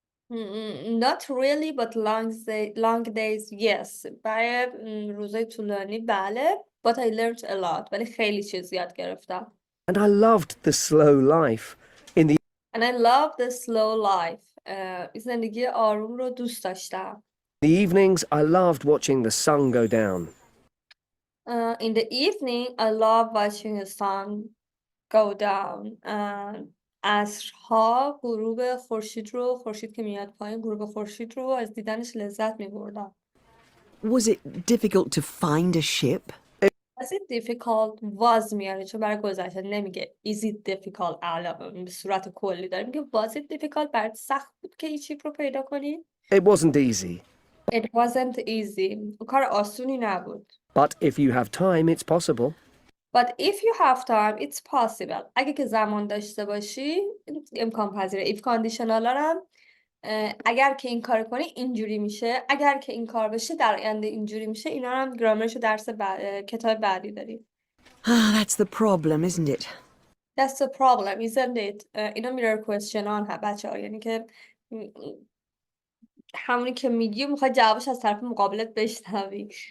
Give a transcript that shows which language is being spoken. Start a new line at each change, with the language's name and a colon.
English: Not really, but long days, yes.
Persian: برای روزای طولانی بله.
English: But I learned a lot.
Persian: ولی خیلی چیز یاد گرفتم.
English: And I loved the slow life. And I love the slow life.
Persian: زندگی آروم رو دوست داشتم.
English: In the evenings, I loved watching the sun go down. In the evening, I love watching the sun go down.
Persian: عصرها غروب خورشید که میاد پایین، غروب خورشید رو از دیدنش لذت می‌بردم.
English: Was it difficult to find a ship? Was it difficult?
Persian: was میاره چون برای گذشته نمیگه
English: is it difficult
Persian: به صورت کلی داره میگه
English: was it difficult
Persian: برات سخت بود که این چیپ رو پیدا کنی؟
English: It wasn't easy. It wasn't easy.
Persian: کار آسونی نبود.
English: But if you have time, it's possible. But if you have time, it's possible.
Persian: اگه که زمان داشته باشی امکان پذیره. If conditional هم اگر که این کار کنی اینجوری میشه، اگر که این کار بشه در آینده اینجوری میشه. اینا هم گرامرشو درس کتاب بعدی داریم.
English: That's the problem, isn't it? That's the problem, isn't it?
Persian: اینا mirror question ها بچه‌ها، یعنی که همونی که میگی میخوای جوابش از طرف مقابلت بشنوی.